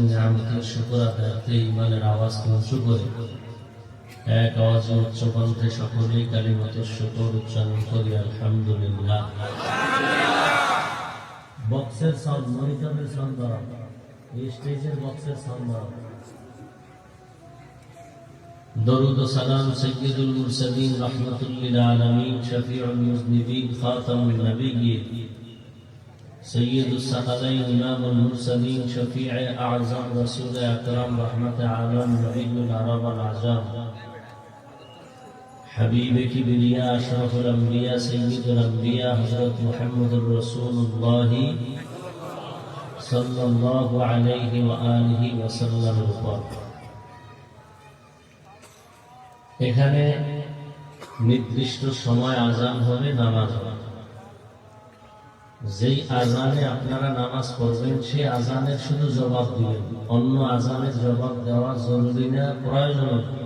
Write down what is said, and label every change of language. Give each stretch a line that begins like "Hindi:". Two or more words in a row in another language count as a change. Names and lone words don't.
Bangla: নিয়ামতের শুকর আদায়ে ঈমানের আওয়াজকে উঁচু করে এক আওয়াজে উচ্চ কণ্ঠে সকলেই কালিমাতুশ শুকর উচ্চারণ করি আলহামদুলিল্লাহ। বক্সের সাউন্ড, মনিটরের সাউন্ড বাড়াও, এই স্টেজের বক্সের সাউন্ড বাড়াও।
Urdu: درود و سلام سید المرسلین رحمت للعالمین شفیع المذنبین خاتم النبیین سید الثقلین امام المرسلین شفیع اعظم رسول اکرم رحمت عالم نبی العرب العجم حبیب کبریا اشرف الانبیاء سید الانبیاء حضرت محمد رسول اللہ
Arabic: صلی اللہ علیہ وآلہ وسلم
Urdu: پر।
Bangla: এখানে নির্দিষ্ট সময় আজান হবে, নামাজ হবে। যেই আজানে আপনারা নামাজ পড়বেন সেই আজানের শুধু জবাব দিবেন, অন্য আজানের জবাব দেওয়া জরুরি না, প্রয়োজন।